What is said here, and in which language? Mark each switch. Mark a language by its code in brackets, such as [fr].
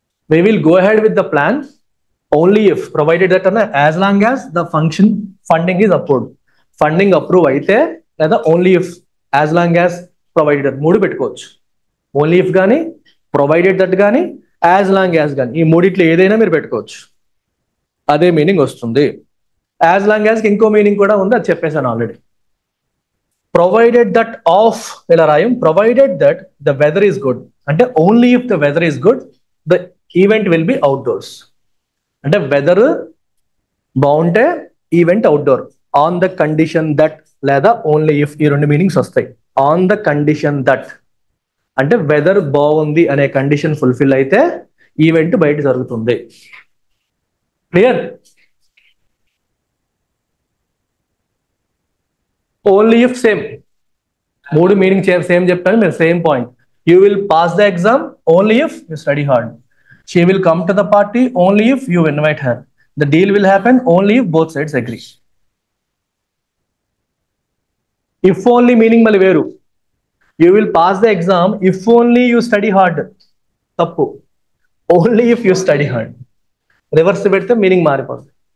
[en] We will go ahead with the plan only if provided that as long as the funding is approved. Funding approve [te] అయితే లేదా [en] only if as long as provided that [te] మూడు పెట్టుకోవచ్చు. Only if కానీ, provided that కానీ, as long as కానీ, ఈ మూడిట్లో ఏదైనా మీరు పెట్టుకోవచ్చు, అదే మీనింగ్ వస్తుంది. యాజ్ లాంగ్ యాజ్ ఇంకో మీనింగ్ కూడా ఉంది, అది చెప్పేసాను ఆల్రెడీ. ప్రొవైడెడ్ దట్ ఆఫ్ ఇలా రాయం. [en] Provided that the weather is good అంటే only if the weather is good the event will be outdoors. [te] అంటే వెదర్ బాగుంటే event outdoor. [en] on the condition that లేదా only if, [te] ఈ రెండు మీనింగ్స్ వస్తాయి. On the condition that అంటే weather బాగుంది అనే కండిషన్ ఫుల్ఫిల్ అయితే ఈవెంట్ బయట జరుగుతుంది. క్లియర్? ఓన్లీ ఇఫ్ సేమ్, మూడు మీనింగ్ సేమ్ చెప్పాను, మీరు same point. [en] You will pass the exam only if you study hard. She will come to the party only if you invite her. The deal will happen only if both sides agree. If only meaning [te] mali veru. [en] You will pass the exam if only you study hard. [te] Tappu. [en] Only if you study hard. [te] Reverse pedthe meaning మారిపోతుంది.